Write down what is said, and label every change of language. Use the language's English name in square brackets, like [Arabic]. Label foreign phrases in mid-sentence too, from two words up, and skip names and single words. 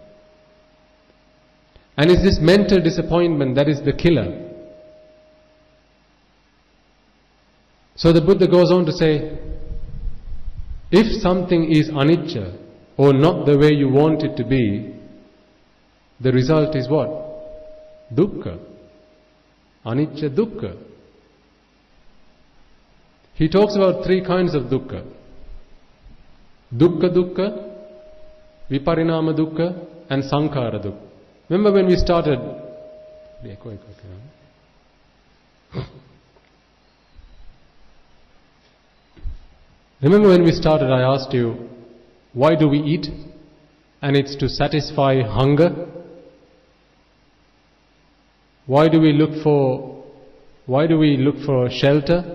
[English] And it's this mental disappointment that is the killer. So the Buddha goes on to say, if something is anicca, or not the way you want it to be, the result is what? [Pali] Dukkha. Anicca dukkha. [English] He talks about 3 kinds of dukkha. [Pali] Dukkha dukkha, viparinama dukkha, and sankhara dukkha. [English] Remember when we started... Remember when we started, I asked you, why do we eat? And it's to satisfy hunger. Why do we look for shelter?